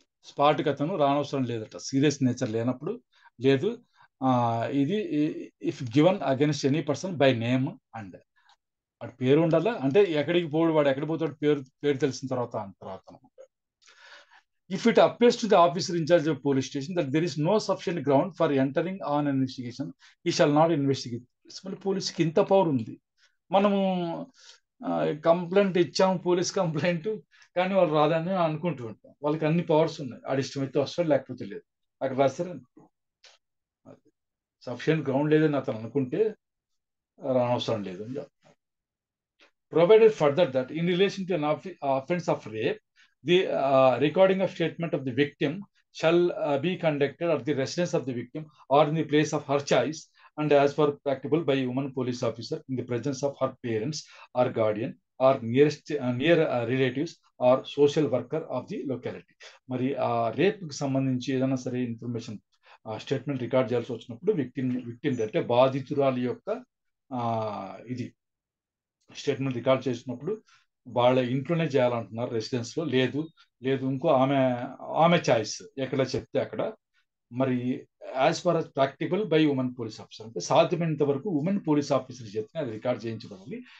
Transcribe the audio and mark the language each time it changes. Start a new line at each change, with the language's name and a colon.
Telugu: స్పాట్కి అతను రానవసరం లేదట, serious nature లేనప్పుడు లేదు. ఇది
English: if given against any person by name and
Telugu: వాడి పేరు ఉండాలా, అంటే ఎక్కడికి పోడు, వాడు ఎక్కడికి పోతాడు పేరు తెలిసిన తర్వాత అనమాట.
English: If it appears to the officer in charge of police station that there is no sufficient ground for entering on an investigation, he shall not investigate.
Telugu: పోలీసుకి ఇంత పవర్ ఉంది. మనము కంప్లైంట్ ఇచ్చాము, పోలీస్ కంప్లైంట్, కానీ వాళ్ళు రాదని అనుకుంటూ ఉంటాం. వాళ్ళకి అన్ని పవర్స్ ఉన్నాయి, ఆడి ఇష్టమైతే వస్తాడు, లేకపోతే లేదు. అక్కడ రాస్తారు సఫిషియంట్ గ్రౌండ్ లేదని అతను అనుకుంటే రానవసరం లేదు అని చెప్తారు.
English: Provided further that in relation to an offense of rape, the recording of statement of the victim shall be conducted at the residence of the victim or in the place of her choice and as far practicable by a woman police officer in the presence of her parents or guardian or near relatives or social worker of the locality.
Telugu: మరి rape కి సంబంధించి ఏదైనా సరే information statement record చేయాల్సి వచ్చినప్పుడు victim అంటే బాధితురాలి యొక్క ఇది స్టేట్మెంట్ రికార్డ్ చేసినప్పుడు వాళ్ళ ఇంట్లోనే చేయాలంటున్నారు, రెసిడెన్స్ లో లేదు ఇంకో ఆమె చాయిస్ ఎక్కడ చెప్తే అక్కడ. మరి
English: as far as practical by women police officer,
Telugu: అంటే సాధ్యమైనంత వరకు ఉమెన్ పోలీస్ ఆఫీసర్ చేస్తే అది రికార్డ్ చేయించబడాలి.